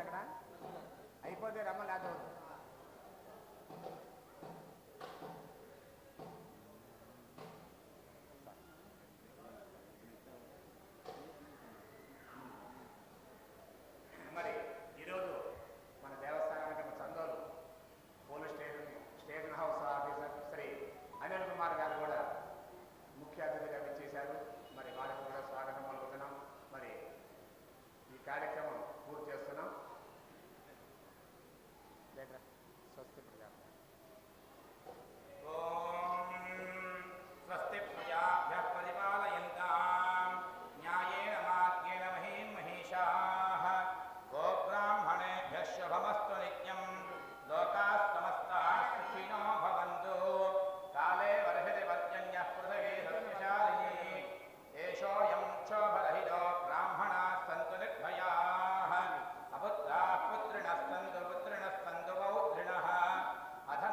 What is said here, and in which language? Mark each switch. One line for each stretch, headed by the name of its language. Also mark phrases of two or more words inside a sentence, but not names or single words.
Telugu: అక్కడ అయిపోతే రమ్మ లేకపోతే మరి ఈరోజు మన దేవస్థానానికి చందోలు
English: police station house officer
Telugu: శ్రీ అనిల్ కుమార్ గారు కూడా ముఖ్య అతిథిగా విచ్చేశారు. మరి వారికి కూడా స్వాగతం పలుకుతున్నాం. మరి ఈ కార్యక్రమం పూర్తి చేస్తున్నాం.
Sanskrit: స్వస్తి ప్రజా స్వస్తి ప్రజాభ్యః పరిపాలయంతాం న్యాయేన మార్గేణ మహీం మహీషాః గోబ్రాహ్మణేభ్యः శుభమస్తు నిత్యం లోకాः సమస్తాः సుఖినో భవంతు కాలే వర్షతి పర్జన్యః పృథివీ సస్యశాలినీ ఏషోऽयं క్షోభరహితో బ్రాహ్మణాः సంతు నిర్భయాः అపుత్రాः పుత్రిణः సంతు పౌత్రిణः